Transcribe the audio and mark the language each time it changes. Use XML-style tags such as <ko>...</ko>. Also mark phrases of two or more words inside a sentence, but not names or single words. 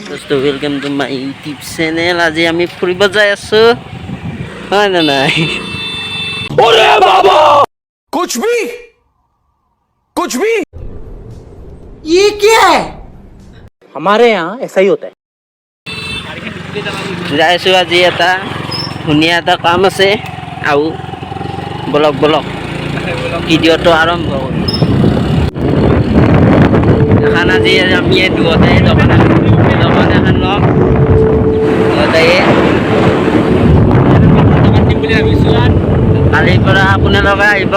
<as>তো</as> <en>welcome to my YouTube channel.</en> <as>আজি আমি ফুৰিব যাই আছো, হয় না নাই?</as> <hi>अरे बाबा कुछ भी ये क्या है? हमारे यहाँ ऐसा ही होता है।</hi> <as>যাই আছো আজি এটা ধুনীয়া এটা কাম আছে, আৰু বলক বলক ভিডিঅ'টো আৰম্ভ কৰোঁ। এখন আজি আমি দুয়োটাই দোকান এখন ল'ম, দুয়োটাই কালিৰ পৰা আপোনালোকে আহিব।</as>